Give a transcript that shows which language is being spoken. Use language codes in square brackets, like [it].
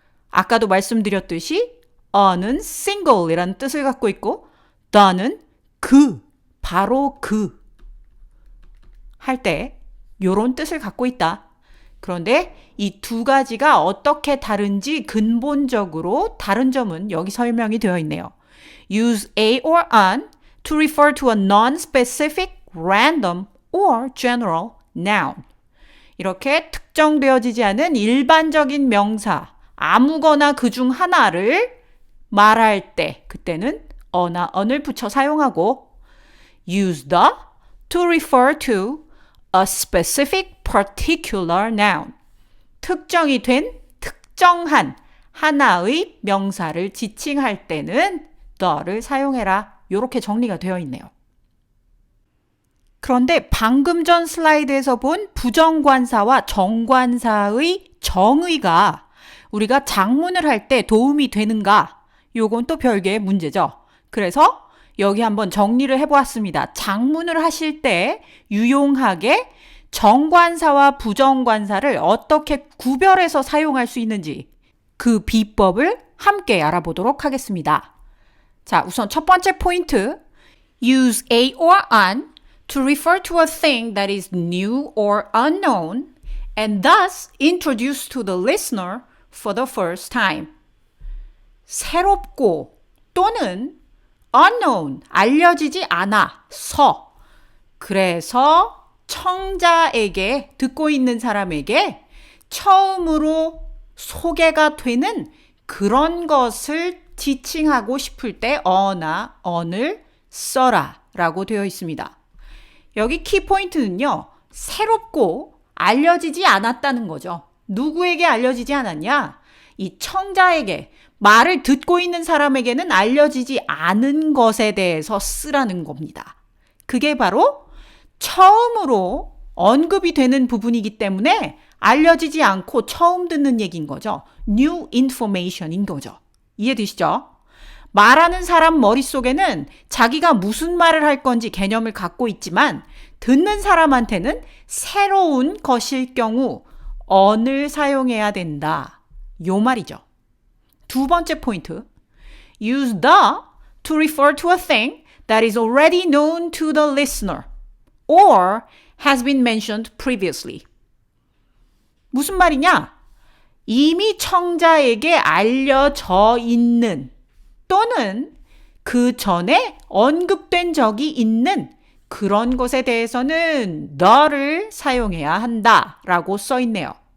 [ko] 아까도 말씀드렸듯이 a는 single이라는 뜻을 갖고 있고 the는 그, 바로 그 할 때 요런 뜻을 갖고 있다. 그런데 이 두 가지가 어떻게 다른지 근본적으로 다른 점은 여기 설명이 되어 있네요. [en] Use a or an to refer to a non-specific, random or general noun. [ko] 이렇게 특정되어지지 않은 일반적인 명사, 아무거나 그중 하나를 말할 때 그때는 어나 on을 붙여 사용하고 [en] use the to refer to a specific particular noun. [ko] 특정이 된 특정한 하나의 명사를 지칭할 때는 the를 사용해라. 이렇게 정리가 되어 있네요. 그런데 방금 전 슬라이드에서 본 부정관사와 정관사의 정의가 우리가 작문을 할 때 도움이 되는가? 요건 또 별개의 문제죠. 그래서 여기 한번 정리를 해보았습니다. 작문을 하실 때 유용하게 정관사와 부정관사를 어떻게 구별해서 사용할 수 있는지 그 비법을 함께 알아보도록 하겠습니다. 자, 우선 첫 번째 포인트. [en] Use a or an to refer to a thing that is new or unknown and thus introduced to the listener for the first time. [ko] 새롭고 또는 unknown, 알려지지 않아서 그래서 청자에게, 듣고 있는 사람에게 처음으로 소개가 되는 그런 것을 지칭하고 싶을 때 어나 on을 써라 라고 되어 있습니다. 여기 키포인트는요, 새롭고 알려지지 않았다는 거죠. 누구에게 알려지지 않았냐? 이 청자에게, 말을 듣고 있는 사람에게는 알려지지 않은 것에 대해서 쓰라는 겁니다. 그게 바로 처음으로 언급이 되는 부분이기 때문에 알려지지 않고 처음 듣는 얘기인 거죠. New information인 거죠. 이해되시죠? 말하는 사람 머릿속에는 자기가 무슨 말을 할 건지 개념을 갖고 있지만 듣는 사람한테는 새로운 것일 경우 on을 사용해야 된다. 요 말이죠. 두 번째 포인트. [en] Use the to refer to a thing that is already known to the listener or has been mentioned previously. [ko] 무슨 말이냐? 이미 청자에게 알려져 있는 또는 그 전에 언급된 적이 있는 그런 것에 대해서는 the를 사용해야 한다라고 써 있네요.